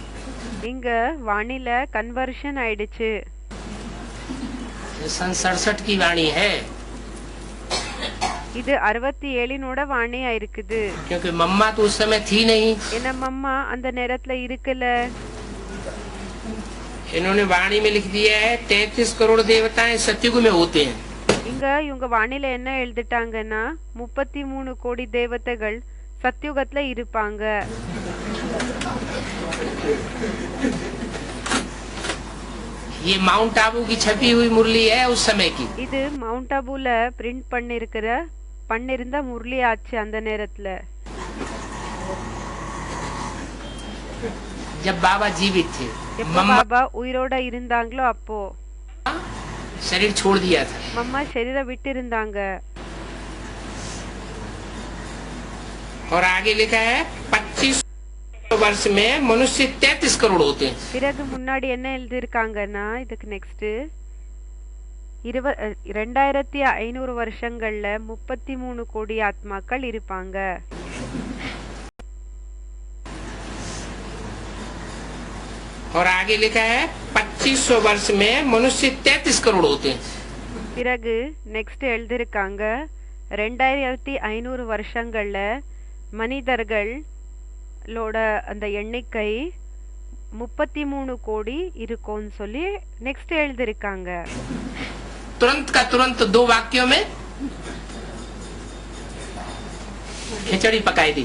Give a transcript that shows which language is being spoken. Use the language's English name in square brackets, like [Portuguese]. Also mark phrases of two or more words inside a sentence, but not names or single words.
[Tamil] இங்க வாணில கன்வர்ஷன் ஆயிடுச்சு. [Hindi] ये सन 67 की वाणी है [Tamil] இது 67 வாணியா இருக்குது. [Hindi] क्योंकि मम्मा तो उस समय थी नहीं. [Tamil] என்ன மம்மா அந்த நேரத்துல இருக்கல. [Hindi] इन्होंने वाणी में लिख दिया है 33 करोड़ देवताएं सतयुग में होते हैं. [Tamil] இங்க இவங்க வாணில என்ன எழுதிட்டாங்கன்னா 33 கோடி தேவதைகள் சத்யுகத்துல இருப்பாங்க. [Hindi] ये माउंट आबू की छपी हुई मुरली है उस समय की. [Tamil] இது மவுண்ட் ஆபுல பிரிண்ட் பண்ணிருந்த முரளி ஆச்சு அந்த நேரத்துல. [Hindi] जब बाबा जीवित थे [Tamil] எப்ப பாபா உயிரோட இருந்தாங்களோ அப்போ [Hindi] शरीर छोड़ दिया था. [Tamil] மம்மா शरीर விட்டு இருந்தாங்க. [Hindi] और आगे लिखा है 25 वर्ष में मनुष्य 33 करोड़ होते हैं। [Tamil] பிறகு முன்னாடி என்ன எழுதியிருக்காங்கன்னா இதுக்கு நெக்ஸ்ட் 2500 வருஷங்கள்ல 33 கோடி ஆத்மாக்கள் இருப்பாங்க. [Hindi] और आगे लिखा है 2500 वर्ष में मनुष्य 33 करोड़ होते हैं। [Tamil] பிறகு நெக்ஸ்ட் எழுதியிருக்காங்க 2500 வருஷங்கள்ல மனிதர்களோட அந்த எண்ணிக்கை 33 கோடி இருக்கும்னு சொல்லி நெக்ஸ்ட் எழுதியிருக்காங்க. [Hindi] तुरंत का तुरंत 2 वाक्यों में खिचड़ी पकाई दी।